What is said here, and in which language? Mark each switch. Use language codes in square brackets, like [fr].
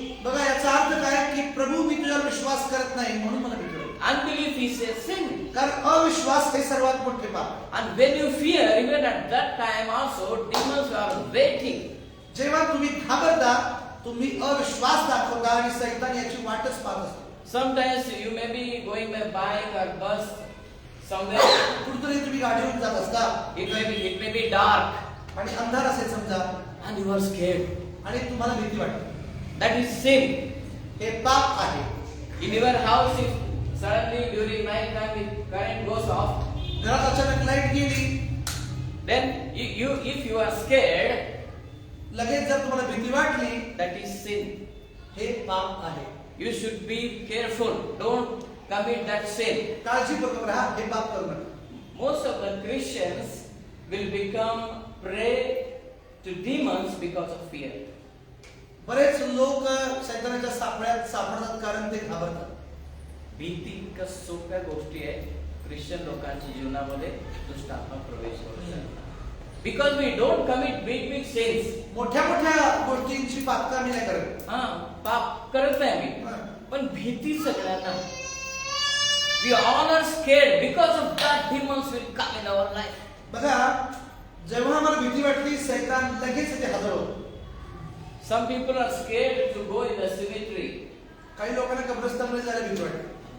[mr] बघा, याचा अर्थ काय की प्रभू मी तुझ्यावर विश्वास करत नाही म्हणून मला भीती वाटते. [en] Unbelief is a sin. [mr] कारण अविश्वास हे सर्वात मोठे पाप आहे. [en] And when you fear, even at that time also, demons are waiting. [mr] जेव्हा तुम्ही घाबरता, तुम्ही अविश्वास दाखवता आणि सैतान याची वाटच पाहत असतो. [en] Sometimes you may be going by bike or bus somewhere. [mr] कुठेतरी तुम्ही गाडीवरून जात असता. [en] It may be dark [mr] आणि अंधार असेल समजा [en] and you are scared. [mr] आणि तुम्हाला भीती वाटते. [en] That is sin. [mr] हे पाप आहे. [en] In your house, if suddenly during night time the current goes off, [mr] घरात अचानक लाईट गेली, [en] then if you are scared, [mr] लगेच जर तुम्हाला भीती वाटली, [en] that is sin. [mr] हे पाप आहे. [en] You should be careful. Don't commit that sin. [mr] काळजीपूर्वक राहा, हे पाप करू नका. [en] Most of the Christians will become prey to demons because of fear. [mr] बरेच लोक सैतानाच्या सापळ्यात सापडतात कारण ते घाबरतात. भीती इतक्या सोप्या गोष्टी आहेत ख्रिश्चन लोकांच्या जीवनामध्ये दुष्ट आत्मा प्रवेश करू शकतात. [en] Because we don't commit big big sins. [mr] मोठ्या मोठ्या गोष्टींची पातका मी नाही करत. पाप करत नाही मी, हा. पण भीती सगळ्यांना. [en] We all are scared because of that demons will come in our life. [mr] बघा, जेव्हा मला भीती वाटली सैतान लगेच ते हजर होतो. [en] Some people are scared to go in the cemetery. [mr] काही लोकांना कब्रस्तानमध्ये जायला भीती वाटते.